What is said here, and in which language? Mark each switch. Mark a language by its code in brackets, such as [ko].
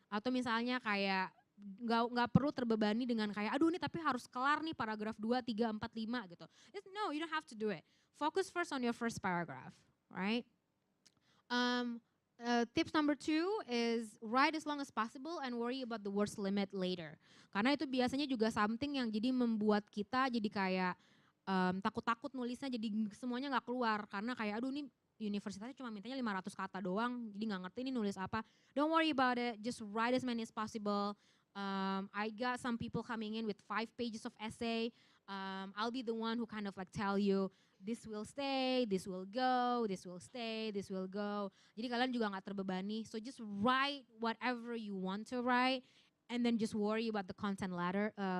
[id] Atau misalnya kayak nggak perlu terbebani dengan kayak aduh ini tapi harus kelar nih paragraf 2, 3, 4, 5 gitu. [en] No, you don't have to do it. Focus first on your first paragraph, right? Tips number 2 is write as long as possible and worry about the words limit later. [id] Karena itu biasanya juga something yang jadi membuat kita jadi kayak takut-takut nulisnya jadi semuanya nggak keluar. Karena kayak aduh ini universitasnya cuma mintanya 500 kata doang, jadi nggak ngerti ini nulis apa. [en] Don't worry about it, just write as many as possible. I got some people coming in with 5 pages of essay. I'll be the one who kind of like tell you, this will stay, this will go, this will stay, this will go. [id] Jadi kalian juga nggak terbebani. [en] So just write whatever you want to write, and then just worry about the content later.